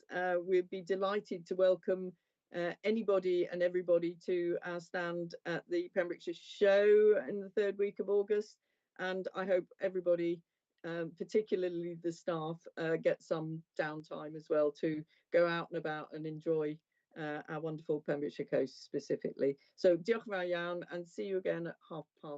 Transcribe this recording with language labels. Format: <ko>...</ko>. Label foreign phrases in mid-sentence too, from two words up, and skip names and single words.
<en>We'd be delighted to welcome anybody and everybody to our stand at the Pembrokeshire Show in the 3rd week of August, and I hope everybody, particularly the staff, get some downtime as well to go out and about and enjoy our wonderful Pembrokeshire coast specifically.</en> <cy>So diolch yn fawr iawn,</cy> <en>and see you again at 5:30.</en>